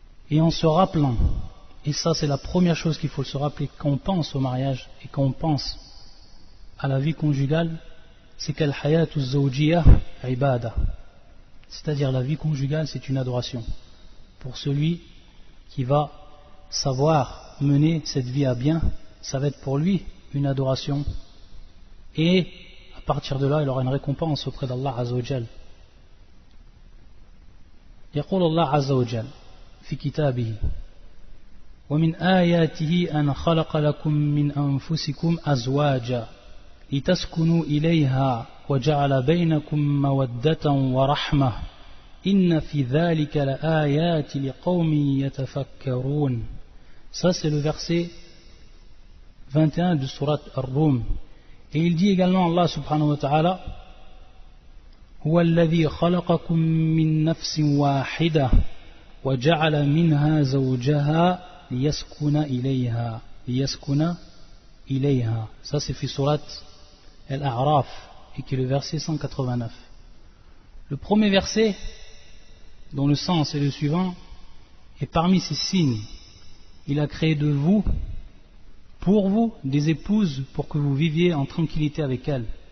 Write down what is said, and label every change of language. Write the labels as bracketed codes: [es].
[fr] Et en se rappelant, et ça c'est la première chose qu'il faut se rappeler quand on pense au mariage et quand on pense à la vie conjugale, c'est qu' [ar] al hayatu zawjiyah ibada, [fr] c'est-à-dire la vie conjugale c'est une adoration pour celui qui va savoir mener cette vie à bien. Ça va être pour lui une adoration et à partir de là il aura une récompense auprès d'Allah Azza wa Jal. [ar] يقول الله عز وجل في كتابه ومن آياته أن خلق لكم من أنفسكم أزواجا لتسكنوا إليها وجعل بينكم مودة ورحمة إن في ذلك لآيات لقوم يتفكرون. [fr] Ça c'est le verset 21 de Surat Ar-Rum. Et il dit également [ar] Allah subhanahu wa ta'ala هو الذي خلقكم من نفس واحدة وجعل منها زوجها ليسكن إليها. [fr] Ça c'est [ar] في [fr] Surat Al-A'raf et qui est le verset 189. Le premier verset dont le sens est le suivant, et parmi ces signes, il a créé de vous, pour vous, des épouses pour que vous viviez en tranquillité avec elles.